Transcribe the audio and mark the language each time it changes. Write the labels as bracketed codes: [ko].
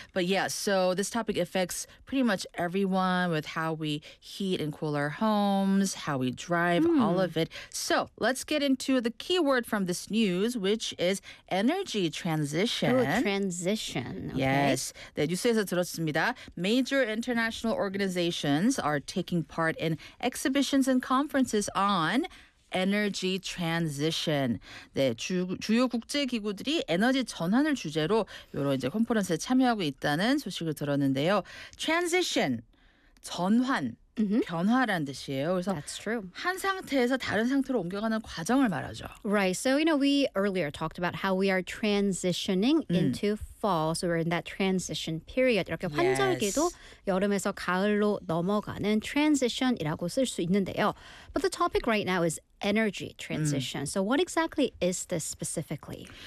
[en] But yeah, so this topic affects pretty much everyone with how we heat and cool our homes, how we drive, mm. all of it. So let's get into the key word from this news, which is energy transition. Oh, transition. Okay. Yes. [ko] 네, 뉴스에서 들었습니다. [en] Major international organizations are taking part in exhibitions and conferences on energy transition. [ko] 네, 주요 국제 기구들이 에너지 전환을 주제로 여러 이제 컨퍼런스에 참여하고 있다는 소식을 들었는데요. Transition, 전환, mm-hmm. 변화라는 뜻이에요. 그래서 [en] That's true. [ko] 한 상태에서 다른 상태로 옮겨가는 과정을 말하죠. [en] Right. So, you know, we earlier talked about how we are transitioning into fall. So we're in that transition period. [ko] 이렇게 [en] yes. [ko] 환절기도 여름에서 가을로 넘어가는 transition이라고 쓸 수 있는데요. [en] But the topic right now is energy transition. Mm. So what exactly is this specifically?